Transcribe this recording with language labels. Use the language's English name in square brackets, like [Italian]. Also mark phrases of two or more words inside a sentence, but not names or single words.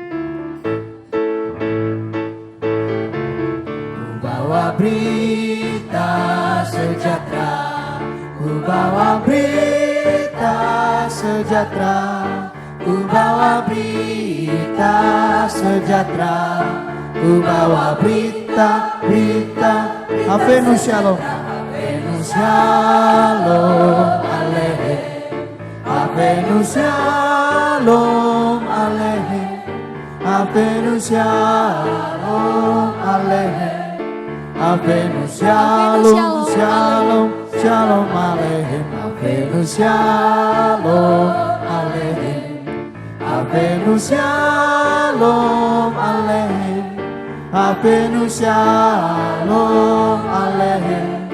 [Indonesian] Ku bawa berita sejahtera, ku bawa berita sejahtera, ku bawa berita sejahtera, ku bawa berita. [Hebrew] הבאנו שלום, הבאנו שלום עליכם, הבאנו שלום עליכם, הבאנו שלום עליכם, הבאנו שלום שלום שלום עליכם, הבאנו שלום עליכם, הבאנו שלום עליכם, הבאנו שלום עליכם,